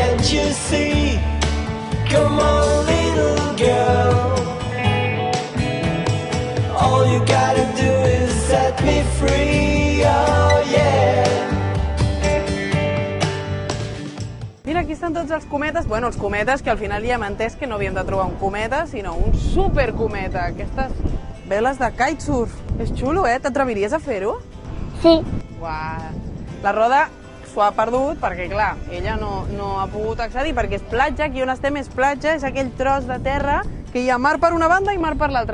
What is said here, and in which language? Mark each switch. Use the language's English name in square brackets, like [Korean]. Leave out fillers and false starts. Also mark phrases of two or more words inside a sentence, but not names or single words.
[English] you see? Come on, little girl. All you gotta do is set me free, oh yeah. [Catalan] Mira, aquí estan tots els cometes. Bueno, els cometes, que al final ja hem entès que no havíem de trobar un cometa, sinó un supercometa. Aquestes veles de kitesurf. És xulo, eh? T'atreviries a fer-ho? Sí. Uau. La Roda s'ho ha perdut perquè, clar, ella no ha pogut accedir perquè és platja, aquí on estem és platja, és aquell tros de terra que hi ha mar per una banda i mar per l'altra.